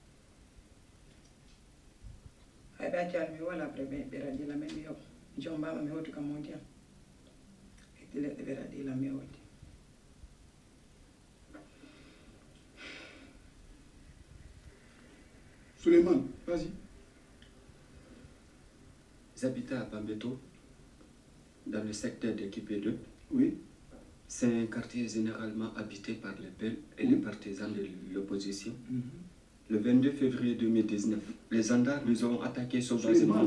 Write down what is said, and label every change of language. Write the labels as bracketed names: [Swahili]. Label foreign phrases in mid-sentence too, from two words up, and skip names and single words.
[Fula] hay ɓe accani mi wala après ɓe radila men mi yo mi jombama mi hottu kam mo ndiyam heddi leɗɗe ɓe radila mi hoddi [French] Souleymane, vas-y. J'habitais à Bambeto, dans le secteur de Kipé2. Oui. C'est un quartier généralement habité par les Peuls et les partisans de l'opposition. Le 22 février 2019, les gendarmes nous ont attaqué sauvageement.